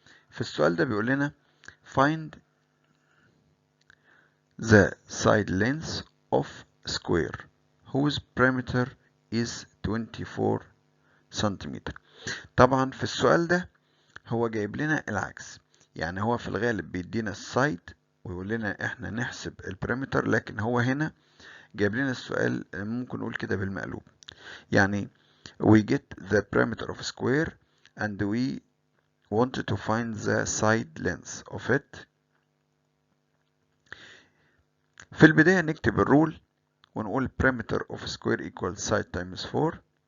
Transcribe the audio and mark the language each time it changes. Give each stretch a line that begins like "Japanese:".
Arabic: في السؤال ده بيقول لنا
English: find the side length of square whose perimeter is 24 centimetre.
Arabic: طبعا في السؤال ده هو جايب لنا العكس، يعني هو في الغالب بيدينا السايد ويقول لنا احنا نحسب البريمتر، لكن هو هنا جايب لنا السؤال ممكن نقول كده بالمقلوب.
English: يعني we get the perimeter of square and we wanted to find the side length of it.
Arabic: في البداية نكتب الرول ونقول
English: perimeter of square equals side times 4.